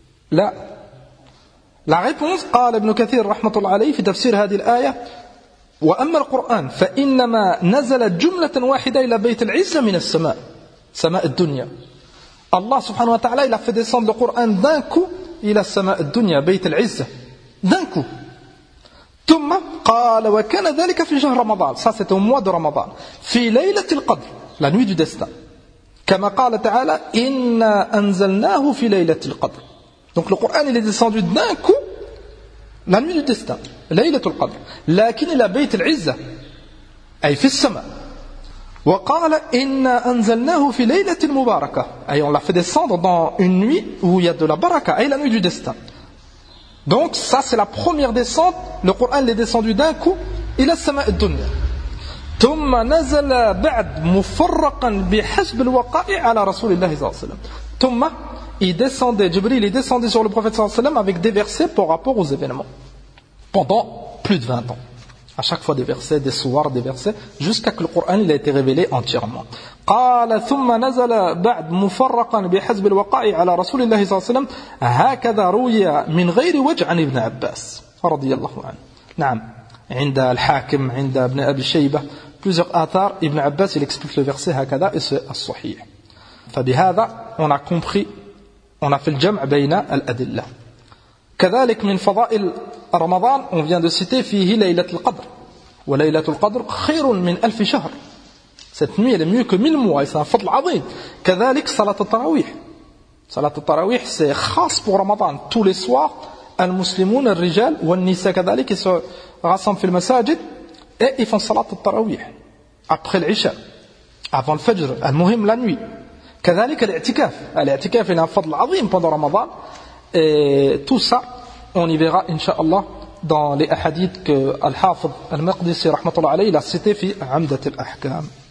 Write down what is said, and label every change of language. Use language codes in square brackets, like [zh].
[fr] Là, la réponse, [ar] قال ابن كثير رحمه الله عليه في تفسير هذه الآية وأما القرآن فإنما نزل جملة واحدة إلى بيت العزة من السماء سماء الدنيا. [fr] Allah سبحانه وتعالى il a fait descendre le Coran d'un coup [ar] إلى السماء الدنيا بيت العزة [fr] d'un coup. [ar] ثم قال وكان ذلك في شهر رمضان. [fr] Ça c'était au mois de Ramadan. [ar] في ليلة القدر, [fr] la nuit du destin. [ar] كما قال تعالى إنا أنزلناه في ليلة القدر. [fr] Donc le Coran il est descendu d'un coup la nuit du destin, ليلة القدر. [ar] لكن إلى بيت العزة أي في السماء. وقال إنا أنزلناه في ليلة المباركة أي [fr] on l'a fait descendre dans une nuit où il y a de la baraka, أي la nuit du destin. Donc ça c'est la première descente, le Coran il est descendu d'un coup [ar] إلى السماء الدنيا. ثم نزل بعد مفرقا بحسب الوقائع على رسول الله صلى الله عليه وسلم. [fr] ثم il descendait, Jibril il descendait sur le prophète صلى الله عليه وسلم avec des versets par rapport aux événements pendant plus de 20 ans. À chaque fois des versets, des sourates, des versets jusqu'à que le Coran il a été révélé entièrement. [ar] قال ثم نزل بعد مفرقا بحسب الوقائع على رسول الله صلى الله عليه وسلم هكذا روي من غير وجه عن ابن عباس رضي الله عنه. نعم. عند الحاكم عند ابن أبي شيبة plusieurs آثار ابن عباس [fr] il explique le verset [ar] هكذا et c'est الصحيح. [fr] فبهذا on a compris, on a fait le [ar] جمع بين الأدلة. كذلك من فضائل رمضان [fr] on vient de citer [ar] فيه ليلة القدر وليلة القدر خير من ألف شهر. [fr] Cette nuit elle est mieux que mille mois et c'est un فضل عظيم. [ar] كذلك صلاة التراويح, صلاة التراويح c'est خاص pour رمضان. [fr] Tous les soirs [ar] المسلمون الرجال والنساء كذلك [fr] rassemblent fil masajid et ils font salat al-tarawih après l'Isha, avant le Fajr, al-muhim la nuit. Kadhalik al-i'tikaf, al-i'tikaf est un fadl azim pendant Ramadan. Et tout ça, on y verra inshallah dans les hadiths que al-Hafid al-Maqdisi rahmatullah alayhi l'a cité fi Amdat al-Ahkam.